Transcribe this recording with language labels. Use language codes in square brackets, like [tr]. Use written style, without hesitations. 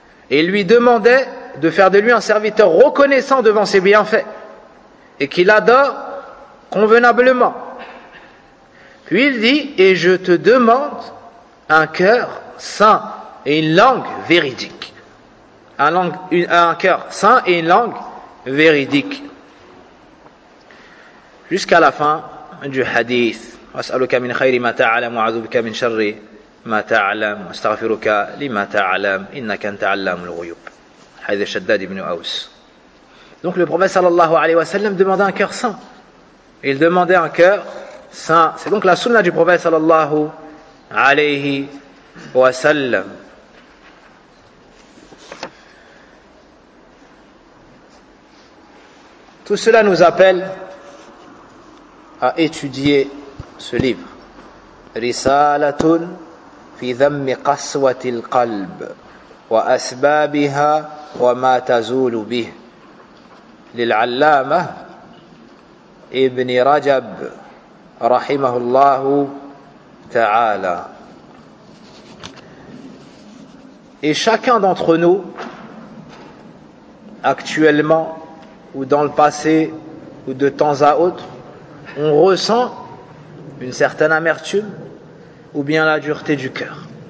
[fr] Et il lui demandait de faire de lui un serviteur reconnaissant devant ses bienfaits et qu'il adore convenablement. Puis il dit, et je te demande un cœur saint et une langue véridique. Un cœur saint et une langue véridique. Jusqu'à la fin du hadith. [ar] وَاسْأَلُكَ مِنْ خَيْرِ مَا تَعَلَمُ وَعَذُبُكَ مِنْ شَرِّ ما تعلم واستغفرك لما تعلم انك انت علام الغيوب حديث شداد بن اوس. [fr] Donc le prophète sallallahu alayhi wa sallam demandait un cœur saint. Il demandait un cœur saint. C'est donc la sunna du prophète sallallahu alayhi wa sallam. Tout cela nous appelle à étudier ce livre. [ar] Risalatun في ذم قسوة القلب وأسبابها وما تزول به للعلامة ابن رجب رحمه الله تعالى. [fr] Et chacun d'entre nous, actuellement ou dans le passé ou de temps à autre, on ressent une certaine amertume ou bien la dureté du cœur.